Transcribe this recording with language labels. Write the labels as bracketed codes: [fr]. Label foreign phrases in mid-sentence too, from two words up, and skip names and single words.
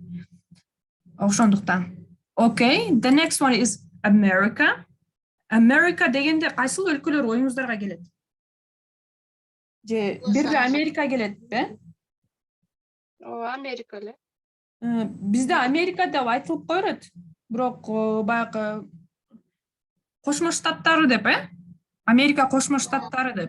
[ky] Ошондуктан. [en] Okay, the next one is America. [ky] America дегенде кайсыл өлкөлөр оюңуздарга келет? Же бир Америка келетпи? Америка эле. Бизде Америка деп айтылып коёт. Бирок баягы Кошмо Штаттары деп, Америка Кошмо Штаттары деп.